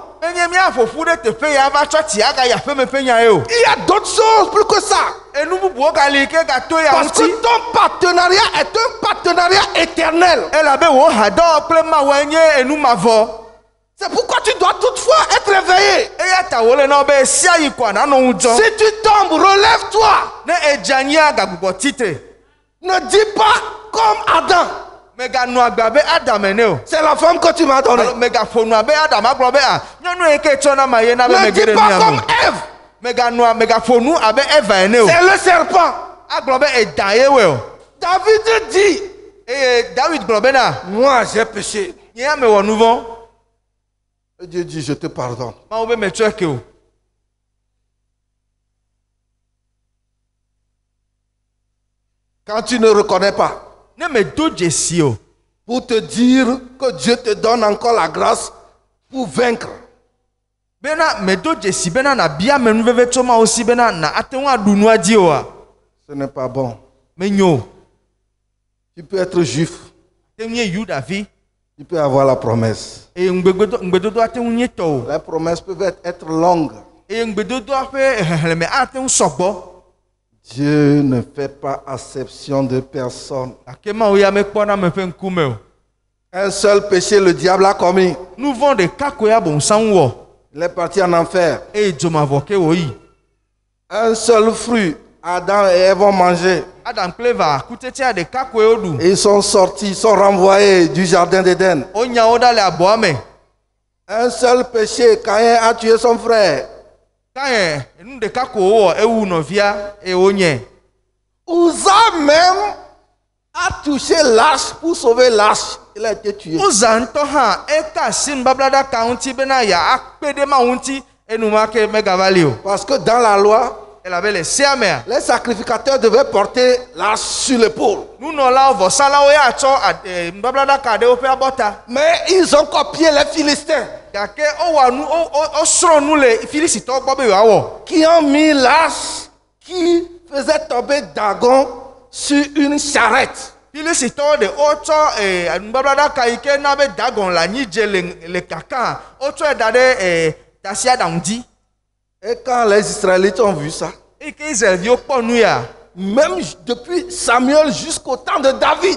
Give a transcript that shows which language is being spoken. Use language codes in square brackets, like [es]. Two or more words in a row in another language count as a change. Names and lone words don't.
[ee] Menye miaƒoƒu ɖe teƒe ya va tsɔ tsi aga yi aƒeme ƒe nya ye o. [fr] Il y a d'autres choses plus que ça. [ee] Enu bubuwo gali ke gato ya [fr] Parce que [ee] ŋuti. [fr] ton partenariat est un partenariat éternel. [ee] Elabe wo hadɔwɔ kple Mawu nye enu mavɔ. [fr] C'est pourquoi tu dois toutefois être réveillé. [ee] Eya ta wole na wo be sia yi koa nanɔ ŋu dzɔ. [fr] Si tu tombes, relève-toi. [ee] Ne edze anyia gagbugbɔ titre. [fr] Ne dis pas comme Adam. [ee] Meganu agba be Adam ene o. [fr] C'est la femme que tu m'as donnée. [ee] Alo megaƒo nu abe Adam agblɔ be nyɔnu yi ke tsɔna ma ye na be [fr] Ne [ee] mege [fr] dis [ee] ɖe [fr] pas [ee] mia [fr] comme [ee] me. [fr] Ève. [ee] Megaƒo nu abe Eva ene o. [fr] C'est le serpent. [ee] Agblɔ be eda ye wɔ o. [fr] David dit, [ee] Eye David gblɔ bena [fr] moi j'ai péché. [ee] nye ya mewɔ nu vɔ. [fr] Et Dieu dit, je te pardonne. [ee] Mawu be metsɔe ke o. [fr] Quand tu ne reconnais pas, [ee] Ne medo dzesi o. [fr] pour te dire que Dieu te donne encore la grâce pour vaincre. [ee] Bena medo dzesi bena na bia me nuveve tso Mawu si bena na ate ŋu aɖu nua dzi oa. [fr] Ce n'est pas bon. [ee] Menyo o. [fr] Tu peux être juif, [ee] Ate ŋu nye Yudavi. [fr] tu peux avoir la promesse. [ee] Eye ŋugbedodo ate ŋu nye tɔ o. [fr] Les promesses peuvent être longues. [ee] Eye ŋugbedodoa ƒe xexlẽme ate ŋu sɔgbɔ. [fr] Dieu ne fait pas acception de personne. [ee] Gake Mawu ya mekpɔna ame ƒe ŋkume o. [fr] Un seul péché, le diable a commis. [ee] Nu vɔ̃ ɖeka koe abɔnsaŋu wɔ. [fr] Il est parti en enfer. [ee] Eye dzomavɔ ke wòyi. [fr] Un seul fruit, Adam et Ève ont mangé. [ee] Adam kple Eva kutsetsea ɖeka koe woɖu. [fr] Et ils sont sortis, ils sont renvoyés du jardin d'Éden. [ee] Wonya wo ɖa le abɔa me. [fr] Un seul péché, Caïn a tué son frère. [ee] Kain nu ɖeka ko wowɔ ewu nɔvia eye wonye. [fr] Uza même a touché l'arche pour sauver l'arche. Il a été tué. [ee] Uza ŋutɔ hã eka asi nubablaɖaka ŋuti bena yeakpe ɖe Mawu ŋuti enumake megava li o. [fr] Parce que dans la loi, [ee] Elabe le sea mea, [fr] les sacrificateurs devaient porter l'arche sur l'épaule. [ee] nunɔlawo vɔsalawo ya tsɔ nubablaɖaka ɖe woƒe abɔta. [fr] Mais ils ont copié les Philistins [ee] Gake wowɔ nu wosrɔ̃ nu le Filistitɔwo gbɔ be yewoawɔ. [fr] qui ont mis l'arche qui faisait tomber Dagon sur une charrette. [ee] Filistitɔwo ɖe wotsɔ nubablaɖaka yi ke na be Dagon le anyidze le kaka wotsɔe da ɖe tasiaɖaŋu dzi. [fr] Et quand les Israélites ont vu ça, [ee] Eyi ke Israelviwo kpɔ nu ya. [fr] même depuis Samuel jusqu'au temps de David,